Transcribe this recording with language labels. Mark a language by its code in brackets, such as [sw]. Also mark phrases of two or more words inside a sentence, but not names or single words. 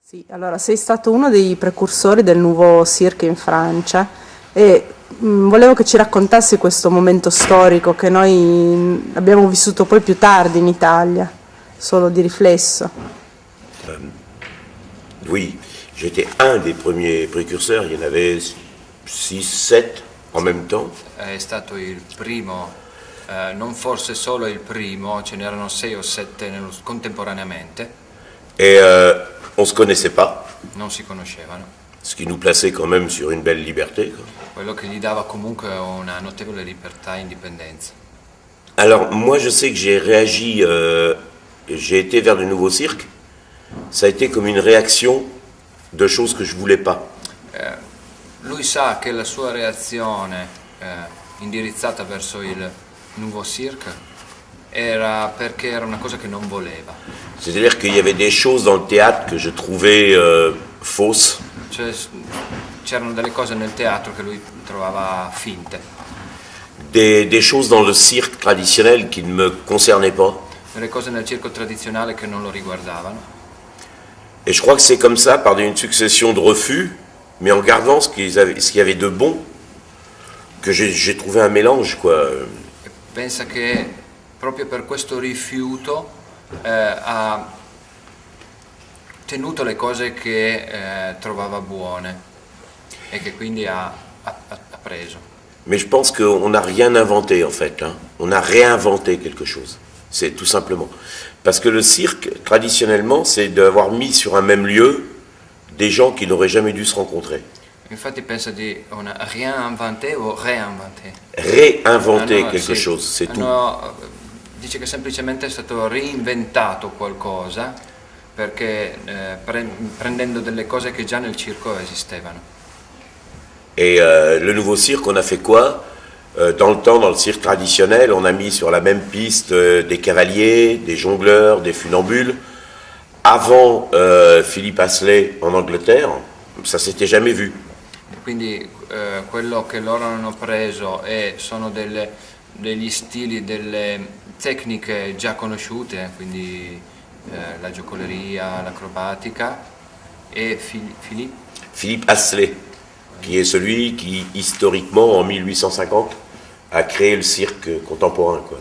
[it] Sì, allora sei stato uno dei precursori del Nouveau Cirque in Francia e volevo che ci raccontassi questo momento storico che noi abbiamo vissuto poi più tardi in Italia, solo di riflesso. [fr] Oui, j'étais un des premiers précurseurs, il y en avait 6, 7 en même temps. [it] È stato il primo, non forse solo il primo, ce n'erano 6 o 7 contemporaneamente, [fr] Et on ne se connaissait pas, [it] non si conoscevano, [fr] ce qui nous plaçait quand même sur une belle liberté, quoi. [it] quello che gli dava comunque una notevole libertà e indipendenza. [fr] Alors moi je sais que j'ai réagi, j'ai été vers le Nouveau Cirque, ça a été comme une réaction de choses que je voulais pas. [it] Lui sa che la sua reazione indirizzata verso il Nouveau Cirque era perché era una cosa che non voleva. [fr] C'est-à-dire qu'il y avait des choses dans le théâtre que je trouvais fausses, [it] Cioè, c'erano delle cose nel teatro che lui trovava finte, [fr] des choses dans le cirque traditionnel qui ne me concernaient pas. [it] delle cose nel circo tradizionale che non lo riguardavano. [fr] Et je crois que c'est comme ça, par une succession de refus, mais en gardant ce qu'il y avait de bon, que j'ai trouvé un mélange, quoi. [it] E pensa che proprio per questo rifiuto ha tenuto le cose che trovava buone e che quindi ha preso. [fr] Mais je pense qu'on n'a rien inventé, en fait, hein. On a réinventé quelque chose, c'est tout simplement. Parce que le cirque, traditionnellement, c'est d'avoir mis sur un même lieu des gens qui n'auraient jamais dû se rencontrer. [it] Infatti pensa di [fr] rien inventé [it] o réinventé. [fr] Réinventer quelque [it] Sì, [fr] chose, c'est tout. [it] dice che semplicemente è stato reinventato qualcosa perché prendendo delle cose che già nel circo esistevano. [fr] Et le Nouveau Cirque, on a fait quoi? Dans le temps, dans le cirque traditionnel, on a mis sur la même piste des cavaliers, des jongleurs, des funambules. Avant Philippe Astley en Angleterre, ça s'était jamais vu. [it] Quindi quello che loro hanno preso sono degli stili, delle tecniche già conosciute, quindi la giocoleria, l'acrobatica, e [fr] Philippe Astley, qui est celui qui, historiquement, en 1850, a créé le cirque contemporain, quoi.